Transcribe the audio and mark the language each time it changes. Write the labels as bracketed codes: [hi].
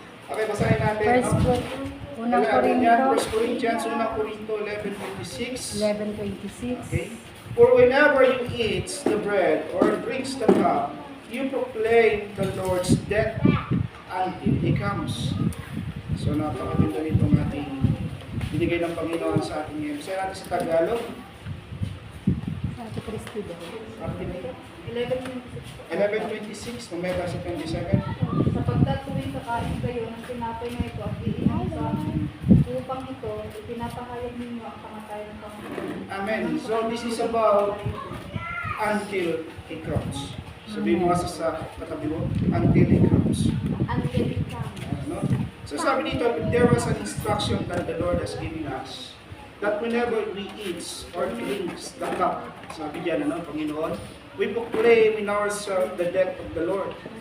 [tl] Okay, basahin natin. Unang Corinto, 1 Corinthians, 1 Corinto 11:26. 11:26. Okay? [en] For whenever you eat the bread or drinks the cup, you proclaim the Lord's death until He comes. [tl] So napakaganda nitong ating binigay ng Panginoon sa ating ngayon. Basahin natin sa Tagalog. Sa Kristo daw. Atin ito. 11:26. 11:26, mamaya sa 27. Sapagkat tuwing kakain kayo ng tinapay na ito at iinom sa upang ito, ipinapahayag ninyo ang kamatayan ng Panginoon. Amen. [en] So this is about until He comes. [tl] Sabihin mo kasi sa katabi mo, [en] until He comes. Until it comes. No? So [tl] sabi dito, [en] there was an instruction that the Lord has given us that whenever we eat or drinks the cup, [tl] sabi diyan, Panginoon, [en] we proclaim in ourselves the death of the Lord.